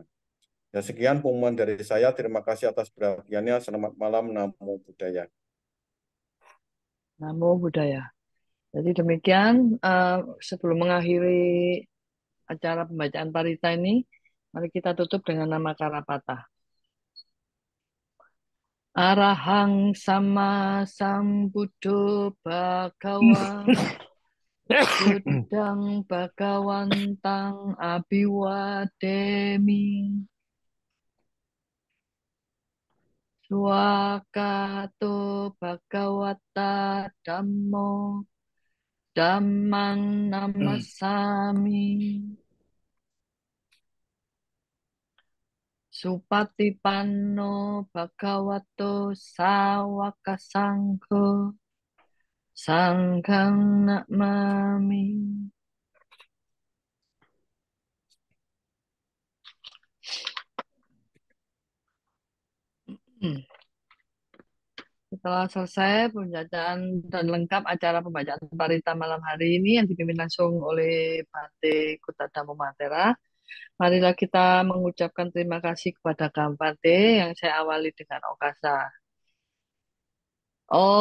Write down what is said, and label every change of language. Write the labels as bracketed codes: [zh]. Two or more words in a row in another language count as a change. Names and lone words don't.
[id] Ya, sekian pengumuman dari saya. Terima kasih atas perhatiannya. Selamat malam. [pi] Namo Buddhaya. Namo Buddhaya. [id] Jadi demikian sebelum mengakhiri acara pembacaan parita ini, mari kita tutup dengan nama Karapata. [pi] Arahang sama sambuddho bhagawa Buddhang bhagawantang abiwademi Swakato bhagawata dhammo dhammang namasami Supatipanno bhagavato sawaka sangho Sanghang namami. [id] Setelah selesai pembacaan dan lengkap acara pembacaan parita malam hari ini yang dipimpin langsung oleh Bante Kutadhammo Matera, marilah kita mengucapkan terima kasih kepada Bante yang saya awali dengan Okasa.